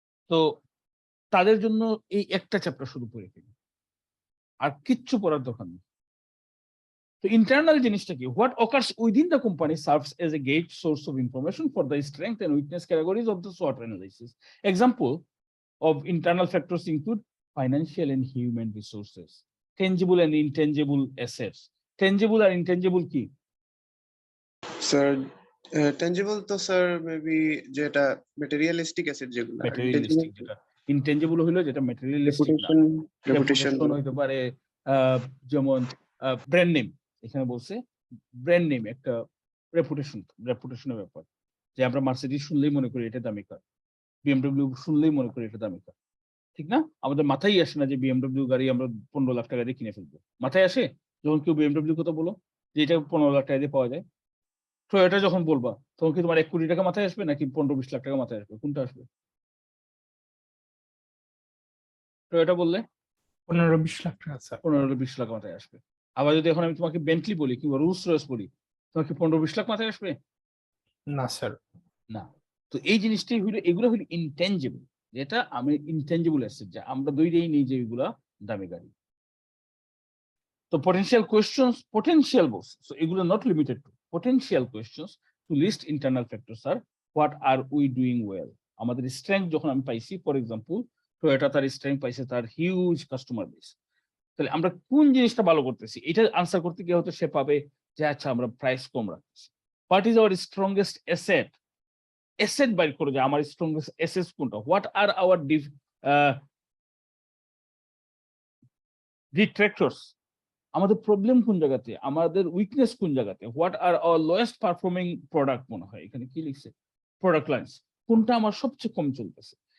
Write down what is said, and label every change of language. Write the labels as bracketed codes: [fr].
[bn] তো তাদের জন্য এই একটা চ্যাপ্টার শুধু পড়ে ফেলি, আর কিচ্ছু পড়ার দরকার নেই। তো ইন্টারনাল জিনিসটা কি, [en] What occurs within the company serves as a great source of information for the strength and weakness categories of the SWOT analysis. Example of internal factors include financial and human resources, tangible and intangible assets. [bn] Tangible আর intangible কি? Sir tangible তো sir maybe যেটা materialistic asset যেগুলো, materialistic যেটা, intangible হলো যেটা materialistic না। Reputation হইতে পারে যেমন ব্র্যান্ড নেম, এখানে বলছে ব্র্যান্ড নেম একটা রেপুটেশনের ব্যাপার, যে আমরা মার্সিডিজ শুনলেই মনে করি এটা দামি কার, বিএমডব্লিউ শুনলেই মনে করি এটা দামি কার, ঠিক না? আমাদের মাথায় আসে না যে বিএমডব্লিউ গাড়ি আমরা 15 লাখ টাকা দিয়ে কিনে ফেলবো। মাথায় আসে যখন কেউ বিএমডব্লিউ কথা বলো যে এটা 15 লাখ টাকা দিয়ে পাওয়া যায়। টয়োটা যখন বলবা তখন কি তোমার 1 কোটি টাকা মাথায় আসবে নাকি 15-20 লাখ টাকা মাথায় আসবে? কোনটা আসবে? টয়োটা বললে 15-20 লাখ টাকা স্যার। 15-20 লাখ মাথায় আসবে। আবার যদি এখন আমি তোমাকে বেন্টলি বলি কিংবা রোলস রয়েস বলি, তোমার কি 15-20 লাখ মাথায় আসবে? না স্যার। না। তো এই জিনিসটাই হইলো, এগুলো হইলো ইনটেনজিবল, যেটা আমি ইনটেনজিবল অ্যাসেট, যা আমরা দুইটাই নিই যে এগুলা দামি গাড়ি। [en] তো potential questions, potential বলছে, so এগুলো not limited to potential questions to list internal factors are what are we doing well. [bn] আমাদের স্ট্রেংথ যখন আমি পাইছি, ফর এক্সাম্পল টয়োটা তার স্ট্রেংথ পাইছে তার হিউজ কাস্টমার বেস, তাহলে আমরা কোন জিনিসটা ভালো করতেছি এটা আনসার করতে গিয়ে হয়তো সে পাবে যে আচ্ছা আমরা প্রাইস কম রাখতেছি। [en] what is our strongest asset, [bn] asset বাইর করো যে আমার স্ট্রংগেস্ট অ্যাসেট কোনটা, [en] what are our detractors, [bn] আমাদের প্রবলেম কোন জায়গাতে, আমাদের উইকনেস কোন জায়গাতে, [en] what are our lowest performing product, [bn] মনে হয় এখানে কি লিখছে, প্রোডাক্ট লাইন্স, কোনটা আমার সবচেয়ে কম চলতেছে।